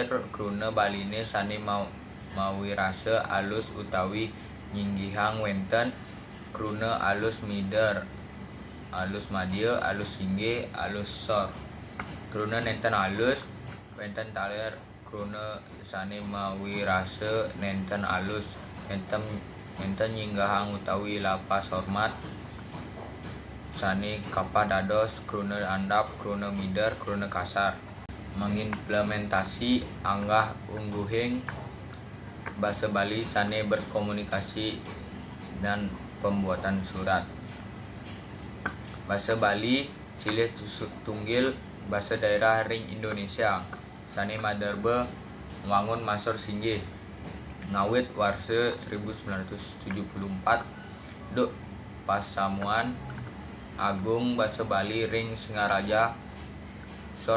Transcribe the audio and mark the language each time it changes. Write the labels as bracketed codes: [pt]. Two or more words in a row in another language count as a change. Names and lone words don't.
[ban] kruna Baline sane mawirase alus utawi nyinggihang wenten kruna alus mider alus madya alus singgih alus sor kruna nenten alus wenten taler kruna sane mawirase nenten alus nenten nyinggahang utawi lapas hormat sane kapadados kruna andap kruna mider kruna kasar. Mengimplementasi anggah ungguhing basa Bali sane [id] berkomunikasi dan pembuatan surat. [ban] Basa Bali silih tunggil basa daerah ring Indonesia sane maderbe wangun masor singgih ngawit warse 1974 duk Pasamuan Agung basa Bali ring Singaraja sor